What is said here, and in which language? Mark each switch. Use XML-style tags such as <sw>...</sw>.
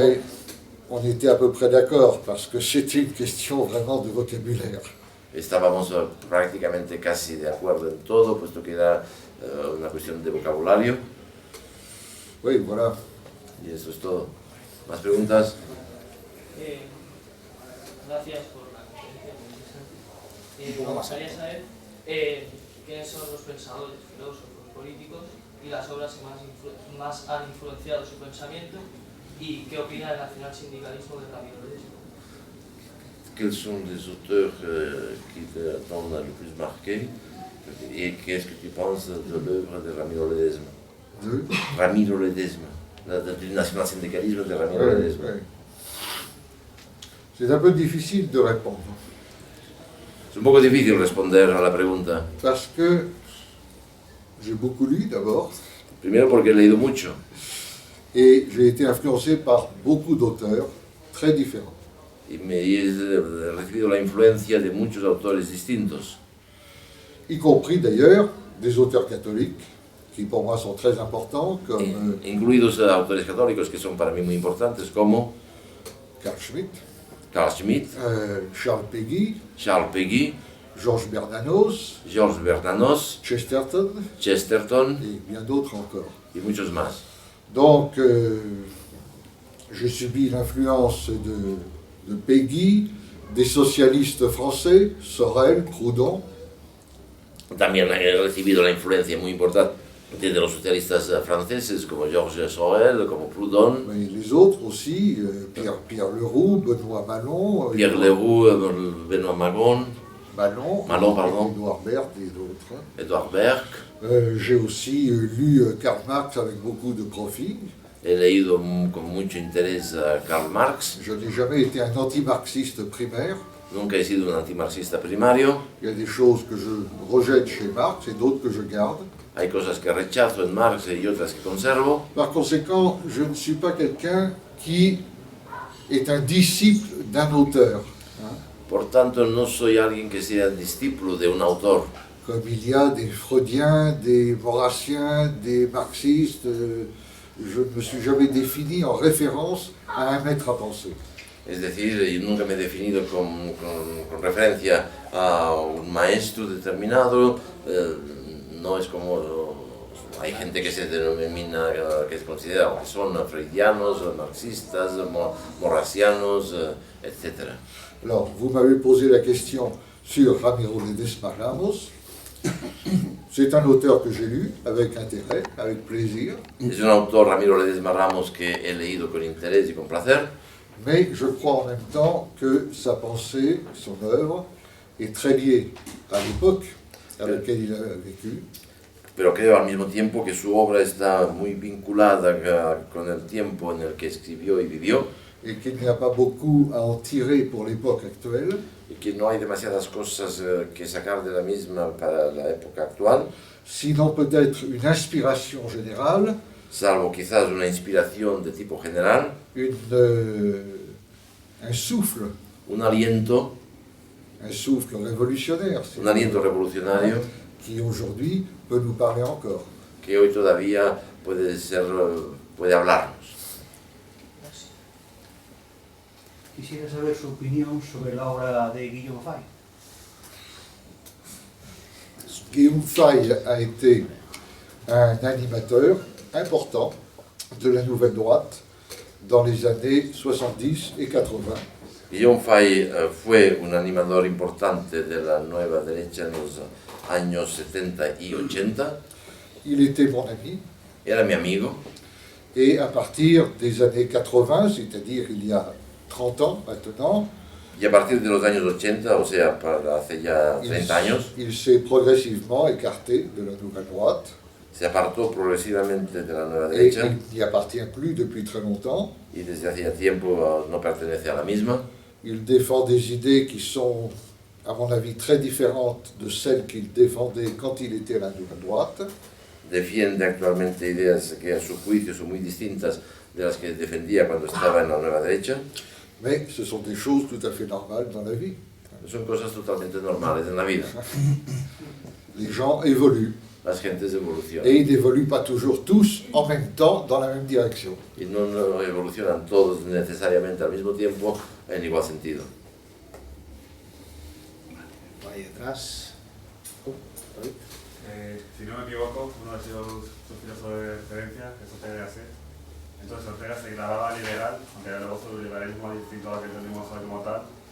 <fr>Mais on était à peu près d'accord parce que c'était une question vraiment de vocabulaire.</fr> <es>Estábamos prácticamente casi de acuerdo en todo, puesto que era una cuestión de vocabulario.</es> <fr>Oui, voilà.</fr> <es>Y eso es todo. ¿Más preguntas? Gracias por la conferencia, muy interesante. Me gustaría saber quiénes son los pensadores, filósofos, políticos y las obras que más han influenciado su pensamiento y qué opina del nacional-sindicalismo del ramilloledisme.</es> <fr>Quels sont les auteurs qui t'ont le plus marqué et qu'est-ce que tu penses de l'œuvre de Ramiro-Ledesma? Ramiro-Ledesma, du national-syndicalisme de Ramiro-Ledesma. Oui. C'est un peu difficile de répondre.</fr> <es>Es un poco difícil responder a la pregunta.</es> <fr>Parce que j'ai beaucoup lu d'abord.</fr> <es>Primero porque he leído mucho.</es> <fr>Et j'ai été influencé par beaucoup d'auteurs très différents.</fr> <es>Y he recibido la influencia de muchos autores distintos.</es> <fr>Y compris d'ailleurs des auteurs catholiques, qui pour moi sont très importants, comme</fr> <es>incluidos autores católicos que son para mí muy importantes, como</es> <fr>Carl Schmitt, Charles Péguy, Georges Bernanos, Chesterton, et bien d'autres encore.</fr> <es>Y muchos más.</es> <fr>Donc, j'ai subi l'influence de Péguy, des socialistes français, Sorel, Proudhon.</fr> <es>También he recibido la influencia muy importante de los socialistas franceses como Georges Sorel, como Proudhon.</es> <fr>Mais les autres aussi, Pierre Leroux, Benoît Malon. Pierre Leroux, Benoît Malon, pardon. Édouard Berthe et d'autres. Édouard Berthe. J'ai aussi lu Karl Marx avec beaucoup de profit.</fr> <es>He leído con mucho interés a Karl Marx.</es> <fr>Je n'ai jamais été un antimarxiste primaire.</fr> <es>Nunca he sido un antimarxista primario.</es> <fr>Il y a des choses que je rejette chez Marx et d'autres que je garde.</fr> <es>Hay cosas que rechazo en Marx y otras que conservo.</es> <fr>Par conséquent, je ne suis pas quelqu'un qui est un disciple d'un auteur.</fr> <es>Por tanto, no soy alguien que sea discípulo de un autor.</es> <fr>Comme il y a des freudiens, des maurassiens, des marxistes, je ne me suis jamais défini en référence à un maître à penser.</fr> <es>Es decir, yo nunca me he definido con referencia a un maestro determinado, no es como hay gente que se denomina, que se considera que son freudianos, marxistas, morrasianos, etc.</es> <fr>Alors, vous m'avez posé la question sur Ramiro Ledesma Ramos. C'est un auteur que j'ai lu avec intérêt, avec plaisir.</fr> <es>Es un autor, Ramiro Ledesma Ramos, que he leído con interés y con placer.</es> <fr>Mais je crois en même temps que sa pensée, son œuvre, est très liée à l'époque à laquelle il a vécu.</fr> <es>Pero creo al mismo tiempo que su obra está muy vinculada con el tiempo en el que escribió y vivió.</es> <fr>Et qu'il n'y a pas beaucoup à en tirer pour l'époque actuelle.</fr> <es>Y que no hay demasiadas cosas que sacar de la misma para la época actual.</es> <fr>Sinon peut-être une inspiration générale.</fr> <es>Salvo quizás una inspiración de tipo general.</es> <fr>Un souffle.</fr> <es>Un aliento.</es> <fr>Un souffle révolutionnaire.</fr> <es>Un aliento revolucionario.</es> <fr>Qui aujourd'hui peut nous parler encore.</fr> <es>Que hoy todavía puede hablarnos. Quisiera saber su opinión sobre la obra de Guillaume Fay.</es> <fr>Guillaume Fay a été un animateur important de la Nouvelle Droite dans les années 70 et 80.</fr> <es>Guillaume Fay fue un animador importante de la Nueva Derecha en los años 70 y 80.</es> <fr>Il était mon ami.</fr> <es>Era mi amigo.</es> <fr>Et à partir des années 80, c'est-à-dire il y a 30 ans maintenant,</fr> <es>y a partir de los años 80, o sea, hace ya 30 años,</es> <fr>il s'est progressivement écarté de la Nouvelle Droite.</fr> <es>Se apartó progresivamente de la Nueva Derecha.</es> <fr>Et il n'y appartient plus depuis très longtemps.</fr> <es>Y desde hacía tiempo no pertenece a la misma.</es> <fr>Il défend des idées qui sont, à mon avis, très différentes de celles qu'il défendait quand il était à la Nouvelle Droite.</fr> <es>Defiende actualmente ideas que a su juicio son muy distintas de las que defendía cuando estaba en la Nueva Derecha.</es> <fr>Mais ce sont des choses tout à fait normales dans la vie.</fr> <es>Son cosas totalmente normales en la vida.</es> <fr>Les gens évoluent.</fr> <es>Las gentes evolucionan.</es> <fr>Et ils n'évoluent pas toujours tous en même temps dans la même direction.</fr> <es>Y no evolucionan todos necesariamente al mismo tiempo en igual sentido. Ahí detrás. Si no me equivoco, uno de sus filósofos de referencia es Ortega y Gasset. Entonces Ortega se declaraba liberal, aunque luego su liberalismo es distinto a lo que entendemos hoy como tal.</es>